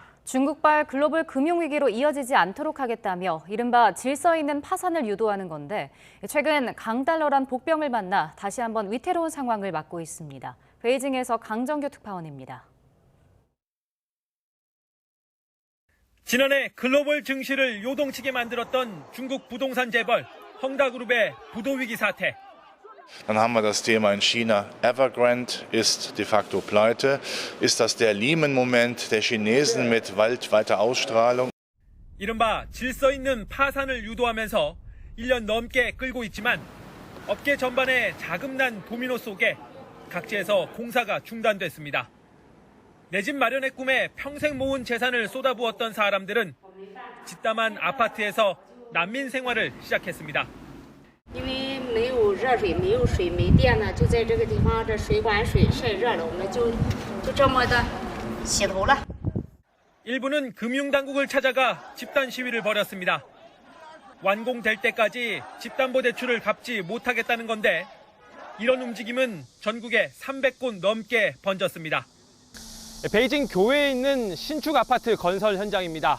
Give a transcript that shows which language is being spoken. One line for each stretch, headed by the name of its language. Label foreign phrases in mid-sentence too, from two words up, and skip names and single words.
Korean: 중국발 글로벌 금융위기로 이어지지 않도록 하겠다며 이른바 질서 있는 파산을 유도하는 건데 최근 강달러란 복병을 만나 다시 한번 위태로운 상황을 맞고 있습니다. 베이징에서 강정규 특파원입니다. 지난해 글로벌 증시를 요동치게 만들었던 중국 부동산 재벌 헝다그룹의 부도위기 사태.
German: Dann haben wir das Thema in China. Evergrande ist de facto pleite. Ist das der Lehman-Moment der Chinesen mit weltweiter Ausstrahlung?
Korean: 이른바 질서 있는 파산을 유도하면서 1년 넘게 끌고 있지만 업계 전반의 자금난 도미노 속에 각지에서 공사가 중단됐습니다. 내 집 마련의 꿈에 평생 모은 재산을 쏟아부었던 사람들은 짓담한 아파트에서 난민 생활을 시작했습니다.
Chinese: 因为没有热水、没有水、没电呢，就在这个地方，这水管水晒热了，我们就这么的洗头了。
Korean: 일부는 금융당국을 찾아가 집단 시위를 벌였습니다. 완공될 때까지 집담보대출을 갚지 못하겠다는 건데 이런 움직임은 전국에 300곳 넘게 번졌습니다. 베이징 교외에 있는 신축 아파트 건설 현장입니다.